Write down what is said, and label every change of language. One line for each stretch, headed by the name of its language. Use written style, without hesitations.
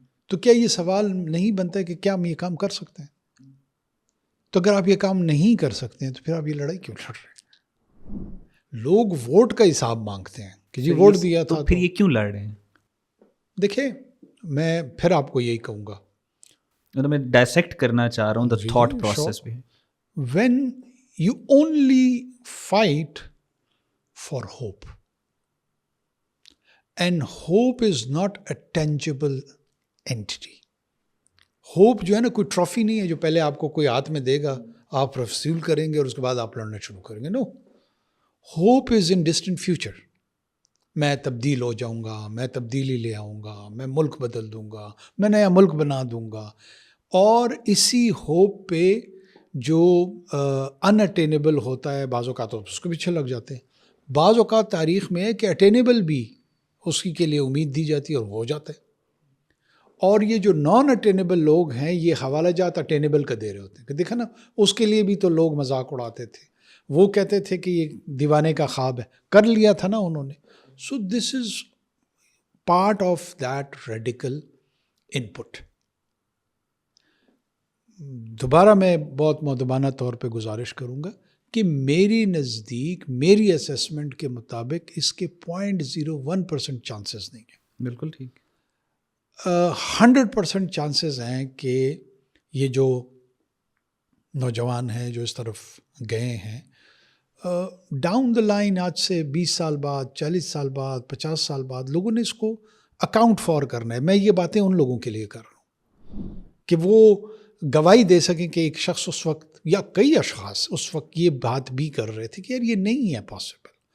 Urdu: تو کیا یہ سوال نہیں بنتا ہے کہ کیا ہم یہ کام کر سکتے ہیں؟ تو اگر آپ یہ کام نہیں کر سکتے ہیں تو پھر آپ یہ لڑائی کیوں لڑ رہے ہیں؟ لوگ ووٹ کا حساب مانگتے ہیں کہ جی ووٹ دیا تھا, تو پھر یہ کیوں لڑ رہے ہیں؟ دیکھیں میں پھر آپ کو یہی کہوں گا, میں ڈائسیکٹ کرنا چاہ رہا ہوں
English: the thought process
Urdu: بھی.
English: when you only fight for hope, and hope is not a tangible entity.
Urdu: Hope جو ہے نا کوئی ٹرافی نہیں ہے جو پہلے آپ کو کوئی ہاتھ میں دے گا, آپ رسول کریں گے اور اس کے بعد آپ لڑنا شروع کریں گے.
English: No, hope is in distant future.
Urdu: میں تبدیل ہو جاؤں گا, میں تبدیلی لے آؤں گا, میں ملک بدل دوں گا, میں نیا ملک بنا دوں گا. اور اسی ہوپ پہ جو ان اٹینیبل ہوتا ہے بعض اوقات اس کو پیچھے لگ جاتے ہیں. بعض اوقات تاریخ میں ہے کہ اٹینیبل بھی اس کی کے لیے امید دی جاتی ہے اور وہ ہو جاتا ہے. اور یہ جو نان اٹینیبل لوگ ہیں یہ حوالہ جات اٹینیبل کا دے رہے ہوتے ہیں کہ دیکھا نا اس کے لیے بھی تو لوگ مذاق اڑاتے تھے, وہ کہتے تھے کہ یہ دیوانے کا خواب ہے, کر لیا تھا نا انہوں نے.
English: So this is part of that radical input.
Urdu: دوبارہ میں بہت مؤدبانہ طور پہ گزارش کروں گا کہ میری نزدیک میری اسیسمنٹ کے مطابق اس کے 0.01% چانسز نہیں ہیں. بالکل ٹھیک. 100% چانسز ہیں کہ یہ جو نوجوان ہیں جو اس طرف گئے ہیں
English: down the line
Urdu: آج سے 20 سال بعد 40 سال بعد 50 سال بعد لوگوں نے اس کو اکاؤنٹ فار کرنا ہے. میں یہ باتیں ان لوگوں کے لیے کر رہا ہوں کہ وہ گواہی دے سکیں کہ ایک شخص اس وقت یا کئی اشخاص اس وقت یہ بات بھی کر رہے تھے کہ یار یہ نہیں ہے پاسبل.